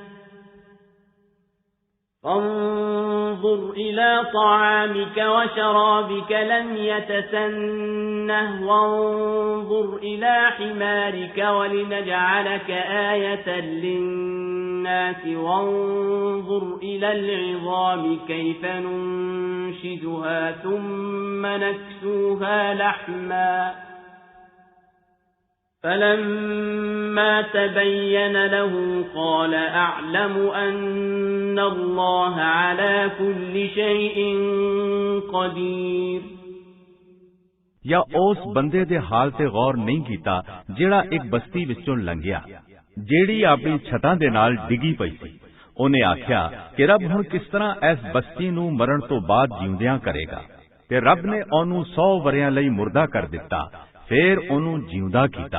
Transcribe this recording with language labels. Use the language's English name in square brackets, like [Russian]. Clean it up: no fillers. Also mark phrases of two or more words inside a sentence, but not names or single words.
[Arabic] فانظر إلى طعامك وشرابك لم يتسنه وانظر إلى حمارك ولنجعلك آية للناس وانظر إلى العظام كيف ننشدها ثم نكسوها لحما فلما تبين له قال أعلم أن الله على كل شيء قدير۔ [Punjabi] یا ਉਸ ਬੰਦੇ ਦੇ ਹਾਲ ਤੇ ਗੌਰ ਨਹੀਂ ਕੀਤਾ ਜਿਹੜਾ ਇੱਕ ਬਸਤੀ ਵਿੱਚੋਂ ਲੰਘਿਆ ਜਿਹੜੀ ਆਪਣੀ ਛੱਤਾਂ ਦੇ ਨਾਲ ਡਿੱਗੀ ਪਈ ਸੀ। ਉਹਨੇ ਆਖਿਆ ਕਿ ਰੱਬ ਹੁਣ ਕਿਸ ਤਰ੍ਹਾਂ ਇਸ ਬਸਤੀ ਨੂੰ ਮਰਨ ਤੋਂ ਬਾਅਦ ਜਿਉਂਦਿਆਂ ਕਰੇਗਾ, ਤੇ ਰੱਬ ਨੇ ਉਹਨੂੰ 100 ਵਰਿਆਂ ਲਈ ਮੁਰਦਾ ਕਰ ਦਿੱਤਾ, ਫਿਰ ਉਹਨੂੰ ਜਿਉਂਦਾ ਕੀਤਾ।